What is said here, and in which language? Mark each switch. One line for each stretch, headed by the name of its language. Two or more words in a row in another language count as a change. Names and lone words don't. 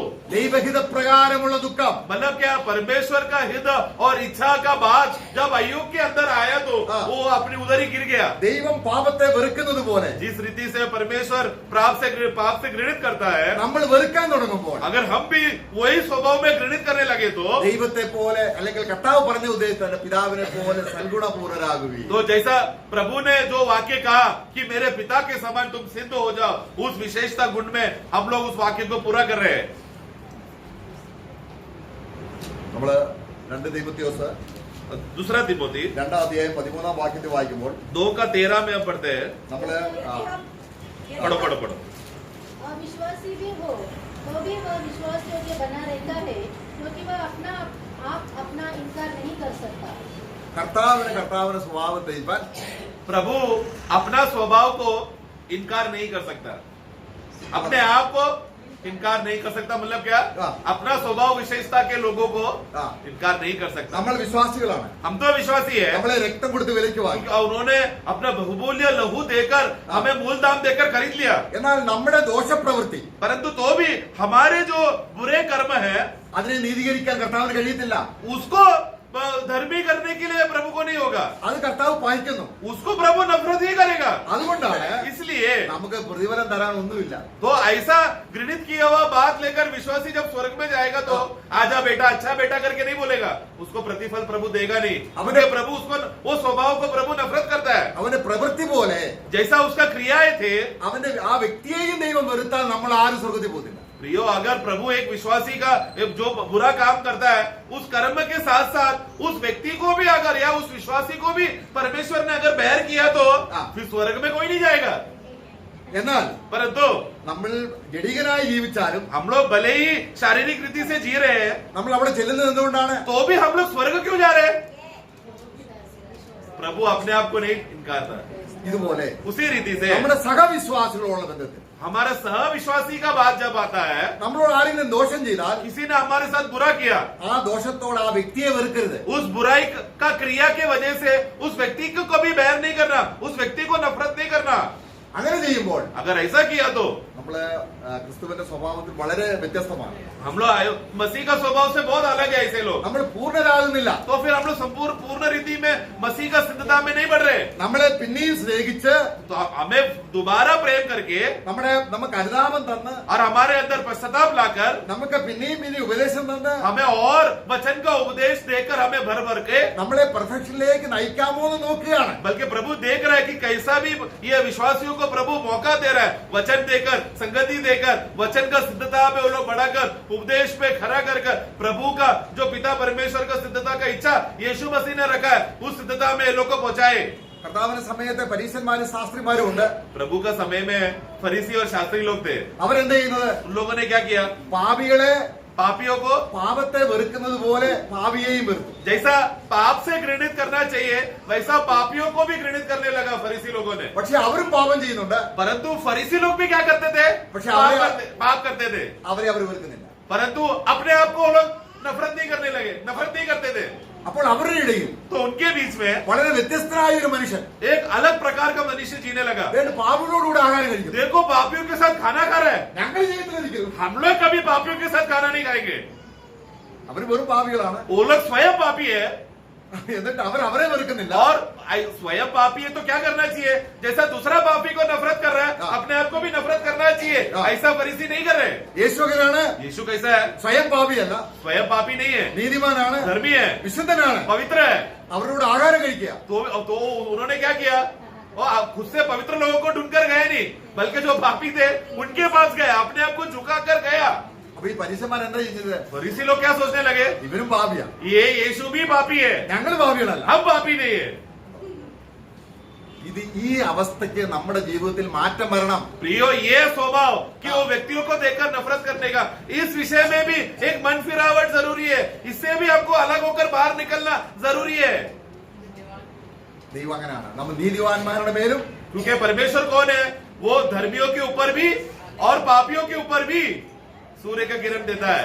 Malayalam: ദൈവഹിത പ്രകാരമുള്ള ദുഃഖം,
Hindi: मतलब क्या, परमेश्वर का हित और इच्छा का बात जब अय्यूब के अंदर आया तो वो अपनी उधर ही गिर गया।
Malayalam: ദൈവം പാപത്തെ വെറുക്കുന്നത് പോലെ
Hindi: जिस रीति से परमेश्वर पाप से घृणित करता है,
Malayalam: നമ്മൾ വെറുക്കാൻ തുടങ്ങുമ്പോൾ
Hindi: अगर हम भी वही स्वभाव में घृणित करने लगे तो
Malayalam: ദൈവത്തെ പോലെ അല്ലെങ്കിൽ കർത്താവ് പറഞ്ഞ ഉദ്ദേശിച്ച പിതാവിനെ പോലെ സൽഗുണപൂർണരാകുവീ.
Hindi: तो जैसा प्रभु ने जो वाक्य कहा कि मेरे पिता के समान तुम सिद्ध हो जाओ, उस विशेषता गुण में हम लोग उस वाक्य को पूरा कर रहे हैं।
Malayalam: നമ്മള് 2 തീമോഥെയോസ്
Hindi: दूसरा तिमोथी
Malayalam: 2-ാം അധ്യായം 13-ാം വാക്യത്തിൽ വായിക്കുമ്പോൾ
Hindi: 2:13 में हम पढ़ते हैं।
Malayalam: നമ്മള്
Hindi: पढ़ो। अविश्वासी भी हो तो भी वह विश्वास योग्य बना रहता है, क्योंकि वह अपना इनकार नहीं कर सकता।
Malayalam: കർത്താവിന്റെ സ്വഭാവത്തെ ഇവൻ
Hindi: प्रभु अपना स्वभाव को इनकार नहीं कर सकता, अपने आप को इनकार नहीं कर सकता। मतलब क्या, अपना स्वभाव विशेषता के लोगों को इनकार नहीं कर सकता।
Malayalam: നമ്മൾ വിശ്വാസികളാണ്,
Hindi: हम तो विश्वासी है,
Malayalam: നമ്മളെ രക്തം കൊടുത്ത് വിലയ്ക്ക് വാങ്ങി.
Hindi: उन्होंने अपना बहुमूल्य लहू देकर हमें मूल दाम देकर खरीद लिया,
Malayalam: എന്നാൽ നമ്മുടെ ദോഷപ്രവൃത്തി
Hindi: परंतु तो भी हमारे जो बुरे कर्म है
Malayalam: അതിനെ നീതീകരിക്കാൻ കർത്താവിന് കഴിയത്തില്ല.
Hindi: उसको धर्मी करने के लिए प्रभु को नहीं होगा,
Malayalam: അത് കർത്താവ് പാലിക്കുന്നു.
Hindi: उसको प्रभु नफरत ही करेगा।
Malayalam: അതുകൊണ്ടാണ്
Hindi: इसलिए
Malayalam: നമുക്ക് പ്രതിഫലം തരാൻ ഒന്നുമില്ല.
Hindi: तो ऐसा घृणित किया हुआ बात लेकर विश्वासी जब स्वर्ग में जाएगा तो आजा बेटा, अच्छा बेटा करके नहीं बोलेगा, उसको प्रतिफल प्रभु देगा नहीं। अपने प्रभु उसको, वो स्वभाव को प्रभु नफरत करता है।
Malayalam: അവന്റെ പ്രവൃത്തി പോലെ
Hindi: जैसा उसका क्रियाएं थे,
Malayalam: അവന്റെ ആ വ്യക്തിയെയും ദൈവം വെറുത്താൽ നമ്മൾ ആരും സ്വർഗത്തിൽ പോകത്തില്ല.
Hindi: प्रियो, अगर प्रभु एक विश्वासी का जो बुरा काम करता है, उस कर्म के साथ साथ उस व्यक्ति को भी अगर, या उस विश्वासी को भी परमेश्वर ने अगर बैर किया तो फिर स्वर्ग में कोई नहीं जाएगा।
Malayalam: എന്നാൽ
Hindi: परंतु
Malayalam: നമ്മൾ ജഡികനായി ജീവിച്ചാലും
Hindi: हम लोग भले ही शारीरिक रीति से जी रहे हैं,
Malayalam: നമ്മൾ അവിടെ ചെല്ലുന്നത് എന്തുകൊണ്ടാണ്?
Hindi: तो भी हम लोग स्वर्ग क्यों जा रहे हैं? प्रभु अपने आप को नहीं इनकारता।
Malayalam: ഇതുപോലെ
Hindi: उसी रीति से
Malayalam: നമ്മുടെ സഹവിശ്വാസികളോടുള്ള ബന്ധത്തിൽ
Hindi: हमारा सहविश्वासी का बात जब आता है,
Malayalam: നമ്മളോട് ആരെങ്കിലും ദോഷം ചെയ്താൽ
Hindi: किसी ने हमारे साथ बुरा किया,
Malayalam: ആ ദോഷത്തോട് ആ വ്യക്തിയെ വെറുക്കരുത്.
Hindi: उस बुराई का क्रिया के वजह से उस व्यक्ति को कभी बैर नहीं करना, उस व्यक्ति को नफरत नहीं करना।
Malayalam: അങ്ങനെ ചെയ്യുമ്പോൾ
Hindi: अगर ऐसा किया तो
Malayalam: നമ്മള് ക്രിസ്തുവിന്റെ സ്വഭാവത്തിൽ വളരെ വ്യത്യസ്തമാണ്.
Hindi: हम लोग मसीह का स्वभाव से बहुत अलग है। ऐसे लोग
Malayalam: നമ്മൾ പൂർണ്ണരാകുന്നില്ല.
Hindi: तो फिर हम लोग संपूर्ण पूर्ण रीति में मसीह का सिद्धता में नहीं बढ़ रहे।
Malayalam: നമ്മളെ പിന്നെയും സ്നേഹിച്ച്
Hindi: तो हमें दोबारा प्रेम करके
Malayalam: നമുക്ക് അനുതാപം തന്ന്
Hindi: और हमारे अंदर पश्चाताप लाकर
Malayalam: നമുക്ക് പിന്നെയും ഉപദേശം തന്ന്
Hindi: हमें और वचन का उपदेश देकर हमें भर भर के,
Malayalam: നമ്മളെ പെർഫെക്ഷനിലേക്ക് നയിക്കാമോ എന്ന് നോക്കുകയാണ്.
Hindi: बल्कि प्रभु देख रहा है कि कैसा भी ये विश्वासियों को प्रभु मौका दे रहा है, वचन देकर, संगति देकर, वचन का सिद्धता में वो लोग बढ़ाकर, उपदेश पे खड़ा कर प्रभु का जो पिता परमेश्वर का सिद्धता का इच्छा यीशु मसीह ने रखा है, उस सिद्धता में लोग को पहुंचाए।
Malayalam: കർത്താവിന്റെ സമയത്ത് പരീശന്മാരും ശാസ്ത്രിമാരും ഉണ്ട്.
Hindi: प्रभु का समय में फरीसी और शास्त्री लोग थे।
Malayalam: അവരെന്ത് ചെയ്യുന്നത്?
Hindi: उन लोगों ने क्या किया?
Malayalam: പാപികളെ
Hindi: पापियों को
Malayalam: പാപത്തെ വെറുക്കുന്നത് പോലെ പാപിയെയും വെറുത്തു.
Hindi: जैसा पाप से घृणित करना चाहिए वैसा पापियों को भी घृणित करने लगा फरीसी लोगों ने।
Malayalam: പക്ഷെ അവരും പാപം ചെയ്യുന്നുണ്ട്.
Hindi: परंतु फरीसी लोग भी क्या करते थे?
Malayalam: പക്ഷെ
Hindi: पाप करते थे,
Malayalam: അവരെ അവർ വെറുക്കുന്നില്ല.
Hindi: परंतु अपने आप को वो लोग नफरत नहीं करने लगे, नफरत नहीं करते थे।
Malayalam: അപ്പോൾ അവരുടെ ഇടയിൽ
Hindi: तो उनके बीच में
Malayalam: വളരെ വ്യത്യസ്തനായ ഒരു മനുഷ്യൻ
Hindi: एक अलग प्रकार का मनुष्य जीने लगा।
Malayalam: പാപികളോടുകൂടെ ആഹാരം കഴിക്കുന്നു.
Hindi: देखो पापियों के साथ खाना खा रहा है,
Malayalam: ഞങ്ങൾ ജീവിതത്തിലിരിക്കുന്നു.
Hindi: हम लोग कभी पापियों के साथ खाना नहीं खाएंगे।
Malayalam: അവർ വെറും പാപികളാണ്.
Hindi: वो लोग स्वयं पापी है
Malayalam: എന്നിട്ട് അവർ അവരെ വെറുക്കുന്നില്ല.
Hindi: और स्वयं पापी है तो क्या करना चाहिए? जैसा दूसरा पापी को नफरत कर रहा है हाँ। अपने आप को भी नफरत करना चाहिए। हाँ। ऐसा फरीसी नहीं कर रहे।
Malayalam: യേശു അങ്ങനെയാണ്.
Hindi: यीशु कैसा है?
Malayalam: സ്വയം പാപിയല്ല,
Hindi: स्वयं पापी नहीं है,
Malayalam: നീതിമാനാണ്,
Hindi: धर्मी है,
Malayalam: വിശുദ്ധനാണ്.
Hindi: पवित्र है।
Malayalam: അവരോട് ആഹാരം കഴിക്കുക.
Hindi: तो उन्होंने क्या किया? वो खुद से पवित्र लोगों को ढूंढकर गए नहीं, बल्कि जो पापी थे उनके पास गए, अपने आप को झुका कर गया।
Malayalam: അപ്പൊ ഈ പരീശന്മാർ എന്താ ചെയ്യുന്നത്?
Hindi: फरीसी लोग क्या सोचने लगे?
Malayalam: ഇവരും പാപിയാ,
Hindi: ये यीशु भी पापी है,
Malayalam: ഞങ്ങൾ പാപികളല്ല.
Hindi: हम पापी नहीं है।
Malayalam: ഇത് ഈ അവസ്ഥയ്ക്ക് നമ്മുടെ ജീവിതത്തിൽ മാറ്റം വരണം.
Hindi: प्रियो, ये स्वभाव कि वो व्यक्तियों को देखकर नफरत करने का, इस विषय में भी एक मन फिरावट जरूरी है। इससे भी हमको अलग होकर बाहर निकलना जरूरी है।
Malayalam: ദൈവം അങ്ങനെയാണ്. നമ്മൾ നീതിവാന്മാരുടെ മേലും
Hindi: क्योंकि परमेश्वर कौन है? वो धर्मियों के ऊपर भी और पापियों के ऊपर भी सूर्य का किरण देता है।